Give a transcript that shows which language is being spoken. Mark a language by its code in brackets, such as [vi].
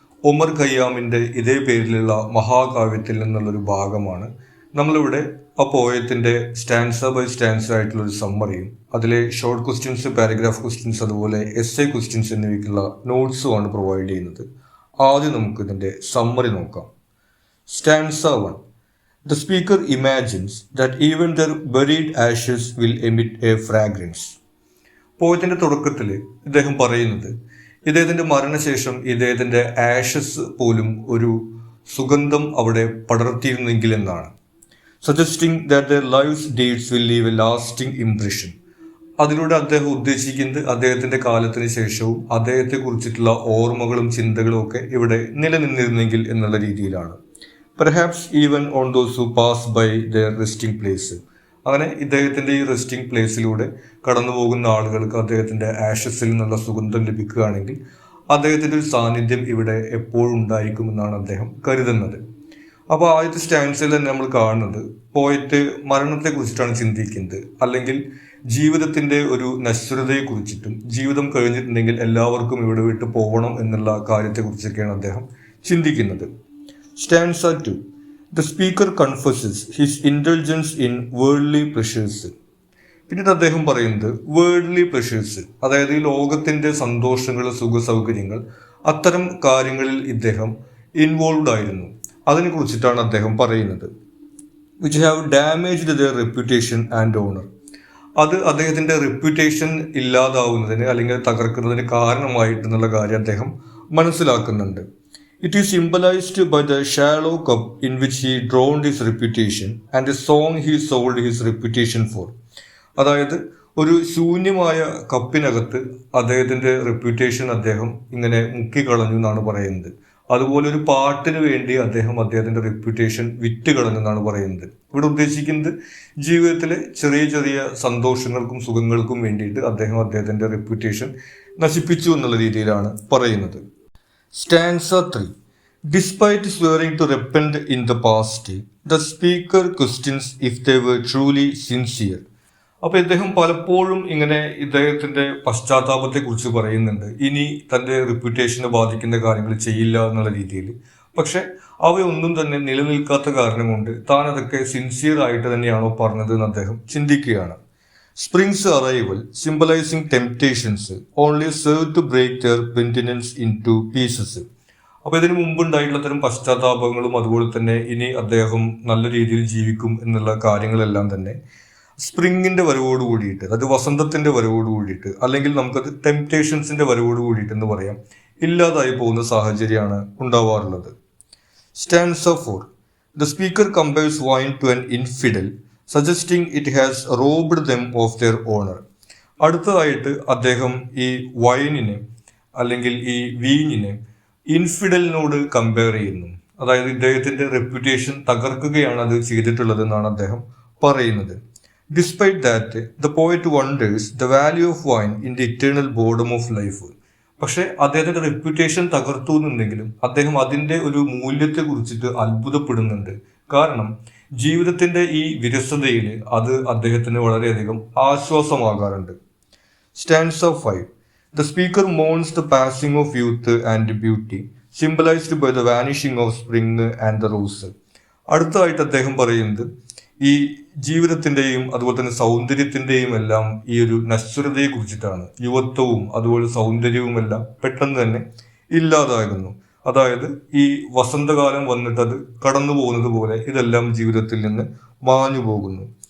[ml] ഒമർ ഖയ്യാമിൻ്റെ ഇതേ പേരിലുള്ള മഹാകാവ്യത്തിൽ നിന്നുള്ളൊരു ഭാഗമാണ്. നമ്മളിവിടെ ആ പോയത്തിൻ്റെ സ്റ്റാൻസ ബൈ സ്റ്റാൻസ ആയിട്ടുള്ളൊരു സമ്മറിയും അതിലെ ഷോർട്ട് ക്വസ്റ്റ്യൻസ്, പാരഗ്രാഫ് ക്വസ്റ്റ്യൻസ്, അതുപോലെ എസ് എ ക്വസ്റ്റ്യൻസ് എന്നിവയ്ക്കുള്ള നോട്ട്സുമാണ് പ്രൊവൈഡ് ചെയ്യുന്നത്. ആദ്യം നമുക്ക് ഇതിൻ്റെ സമ്മറി നോക്കാം. Stanza 1. [en] The speaker imagines that even their buried ashes will emit a fragrance. [ml] പോയത്തിൻ്റെ തുടക്കത്തിൽ ഇദ്ദേഹം പറയുന്നത് ഇദ്ദേഹത്തിൻ്റെ മരണശേഷം ഇദ്ദേഹത്തിൻ്റെ ആഷസ് പോലും ഒരു സുഗന്ധം അവിടെ പടർത്തിയിരുന്നെങ്കിൽ എന്നാണ്. [en] Suggesting that their lives deeds will leave a lasting impression. [ml] അതിലൂടെ അദ്ദേഹം ഉദ്ദേശിക്കുന്നത് അദ്ദേഹത്തിൻ്റെ കാലത്തിന് ശേഷവും അദ്ദേഹത്തെക്കുറിച്ചിട്ടുള്ള ഓർമ്മകളും ചിന്തകളും ഒക്കെ ഇവിടെ നിലനിന്നിരുന്നെങ്കിൽ എന്നുള്ള രീതിയിലാണ്. [en] Perhaps even on those who pass by their resting place. [ml] അങ്ങനെ ഇദ്ദേഹത്തിൻ്റെ ഈ റെസ്റ്റിംഗ് പ്ലേസിലൂടെ കടന്നു പോകുന്ന ആളുകൾക്ക് അദ്ദേഹത്തിൻ്റെ ആഷസിൽ നിന്നുള്ള സുഗന്ധം ലഭിക്കുകയാണെങ്കിൽ അദ്ദേഹത്തിൻ്റെ ഒരു സാന്നിധ്യം ഇവിടെ എപ്പോഴും ഉണ്ടായിരിക്കുമെന്നാണ് അദ്ദേഹം കരുതുന്നത്. അപ്പോൾ ആദ്യത്തെ സ്റ്റാൻസിൽ തന്നെ നമ്മൾ കാണുന്നത് പോയിട്ട് മരണത്തെക്കുറിച്ചിട്ടാണ് ചിന്തിക്കുന്നത്, അല്ലെങ്കിൽ ജീവിതത്തിൻ്റെ ഒരു നശ്വരതയെക്കുറിച്ചിട്ടും ജീവിതം കഴിഞ്ഞിട്ടുണ്ടെങ്കിൽ എല്ലാവർക്കും ഇവിടെ വിട്ട് പോകണം എന്നുള്ള കാര്യത്തെക്കുറിച്ചൊക്കെയാണ് അദ്ദേഹം ചിന്തിക്കുന്നത്. [en] Stanza 2. The speaker confesses his indulgence in worldly pleasures. [ml] പിന്നീട് അദ്ദേഹം പറയുന്നത് വേൾഡ്ലി പ്ലഷേഴ്സ്, അതായത് ഈ ലോകത്തിൻ്റെ സന്തോഷങ്ങൾ, സുഖ സൗകര്യങ്ങൾ, അത്തരം കാര്യങ്ങളിൽ ഇദ്ദേഹം ഇൻവോൾവ് ആയിരുന്നു. അതിനെക്കുറിച്ചിട്ടാണ് അദ്ദേഹം പറയുന്നത്. [en] Which have damaged their reputation and honour. [ml] അത് അദ്ദേഹത്തിൻ്റെ റെപ്യൂട്ടേഷൻ ഇല്ലാതാവുന്നതിന് അല്ലെങ്കിൽ തകർക്കുന്നതിന് കാരണമായിട്ടെന്നുള്ള കാര്യം അദ്ദേഹം മനസ്സിലാക്കുന്നുണ്ട്. [en] It is symbolized by the shallow cup in which he drowned his reputation and the song he sold his reputation for. [ml] അതായത് ഒരു ശൂന്യമായ കപ്പിനകത്ത് അദ്ദേഹത്തിൻ്റെ റെപ്യൂട്ടേഷൻ അദ്ദേഹം ഇങ്ങനെ മുക്കിക്കളഞ്ഞു എന്നാണ് പറയുന്നത്. അതുപോലെ ഒരു പാട്ടിന് വേണ്ടി അദ്ദേഹത്തിൻ്റെ റെപ്യൂട്ടേഷൻ വിറ്റ് കളഞ്ഞു എന്നാണ് പറയുന്നത്. ഇവിടെ ഉദ്ദേശിക്കുന്നത് ജീവിതത്തിലെ ചെറിയ ചെറിയ സന്തോഷങ്ങൾക്കും സുഖങ്ങൾക്കും വേണ്ടിയിട്ട് അദ്ദേഹത്തിൻ്റെ റെപ്യൂട്ടേഷൻ നശിപ്പിച്ചു എന്നുള്ള രീതിയിലാണ് പറയുന്നത്. [en] Stanza 3. Despite swearing to repent in the past, the speaker questions if they were truly sincere. [ml] അപ്പോൾ ഇദ്ദേഹം പലപ്പോഴും ഇങ്ങനെ ഇദ്ദേഹത്തിൻ്റെ പശ്ചാത്താപത്തെക്കുറിച്ച് പറയുന്നുണ്ട്. ഇനി തൻ്റെ റെപ്യൂട്ടേഷനെ ബാധിക്കുന്ന കാര്യങ്ങൾ ചെയ്യില്ല എന്നുള്ള രീതിയിൽ. പക്ഷെ അവയൊന്നും തന്നെ നിലനിൽക്കാത്ത കാരണം കൊണ്ട് താൻ അതൊക്കെ സിൻസിയർ ആയിട്ട് തന്നെയാണോ പറഞ്ഞത് എന്ന് അദ്ദേഹം ചിന്തിക്കുകയാണ്. [en] Spring's arrival, symbolizing temptations, only served to break their penitence into pieces. [ml] അപ്പോൾ ഇതിനു മുമ്പുണ്ടായിട്ടുള്ള തരം പശ്ചാത്താപങ്ങളും അതുപോലെ തന്നെ ഇനി അദ്ദേഹം നല്ല രീതിയിൽ ജീവിക്കും എന്നുള്ള കാര്യങ്ങളെല്ലാം തന്നെ സ്പ്രിങ്ങിൻ്റെ വരവോട് കൂടിയിട്ട്, അത് വസന്തത്തിൻ്റെ വരവോട് കൂടിയിട്ട്, അല്ലെങ്കിൽ നമുക്കത് ടെംപ്റ്റേഷൻസിൻ്റെ വരവോട് കൂടിയിട്ട് എന്ന് പറയാം, ഇല്ലാതായി പോകുന്ന സാഹചര്യമാണ് ഉണ്ടാവാറുള്ളത്. [en] Stanza 4. The speaker compares wine to an infidel, suggesting it has robbed them of their honor. [ml] അടുത്തതായിട്ട് അദ്ദേഹം ഈ വൈനിനെ അല്ലെങ്കിൽ ഈ വീഞ്ഞിനെ ഇൻഫിഡലിനോട് കമ്പയർ ചെയ്യുന്നു. അതായത് ഇദ്ദേഹത്തിൻ്റെ റെപ്യൂട്ടേഷൻ തകർക്കുകയാണ് അത് ചെയ്തിട്ടുള്ളത് എന്നാണ് അദ്ദേഹം പറയുന്നത്. [en] Despite that the poet wonders the value of wine in the eternal boredom of life. [ml] പക്ഷെ അദ്ദേഹത്തിൻ്റെ റെപ്യൂട്ടേഷൻ തകർത്തു എന്നുണ്ടെങ്കിലും അദ്ദേഹം അതിൻ്റെ ഒരു മൂല്യത്തെ കുറിച്ചിട്ട് അത്ഭുതപ്പെടുന്നുണ്ട്. കാരണം ജീവിതത്തിൻ്റെ ഈ വിരസതയിൽ അത് അദ്ദേഹത്തിന് വളരെയധികം ആശ്വാസമാകാറുണ്ട്. [en] Stanza 5. The speaker mourns the passing of youth and beauty, symbolized by the vanishing of spring and the rose. [ml] അടുത്തതായിട്ട് അദ്ദേഹം പറയുന്നത് ഈ ജീവിതത്തിൻ്റെയും അതുപോലെ തന്നെ സൗന്ദര്യത്തിൻ്റെയും എല്ലാം ഈ ഒരു നശ്വരതയെ കുറിച്ചിട്ടാണ്. യുവത്വവും അതുപോലെ സൗന്ദര്യവും എല്ലാം പെട്ടെന്ന് തന്നെ ഇല്ലാതാകുന്നു. അതായത് ഈ വസന്തകാലം വന്നിട്ട് അത് കടന്നു പോകുന്നത് പോലെ ഇതെല്ലാം ജീവിതത്തിൽ നിന്ന് മാഞ്ഞു പോകുന്നു.